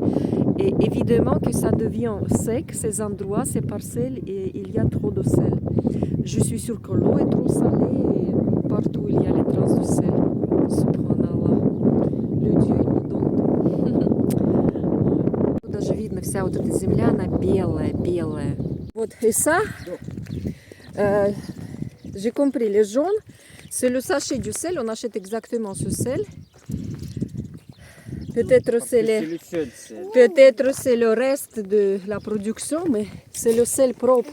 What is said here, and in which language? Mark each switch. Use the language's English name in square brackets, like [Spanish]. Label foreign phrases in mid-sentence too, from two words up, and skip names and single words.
[French] Et évidemment que ça devient sec, ces endroits, ces parcelles, et il y a trop de sel. Je suis sûre que l'eau est trop salée et partout il y a les traces de sel. [Arabic] Subhanallah. [French] Le Dieu, il nous donne tout. [Russian] Даже видно, вся вот эта земля, она белая. Вот, [French] et ça, j'ai compris, les jaunes, c'est le sachet du sel, on achète exactement ce sel. Peut-être c'est le reste de la production, mais c'est le sel propre.